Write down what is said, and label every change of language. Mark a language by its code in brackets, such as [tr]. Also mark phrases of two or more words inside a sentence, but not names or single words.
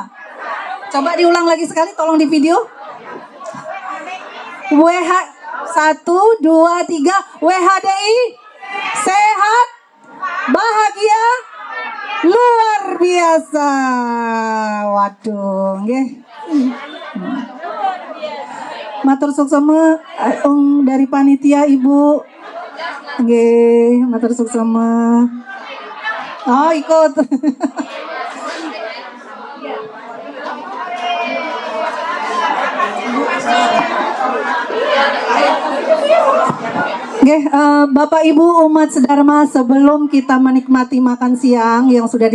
[id] Coba diulang lagi sekali, tolong di video. 1, 2, 3. WHDI sehat, bahagia, luar biasa. Waduh, nggih. [ban] Matur suksema [id] dari panitia Ibu. [ban] Nggih, matur suksema. [id] Oh, ikut. Oke, Bapak Ibu umat sedharma, sebelum kita menikmati makan siang yang sudah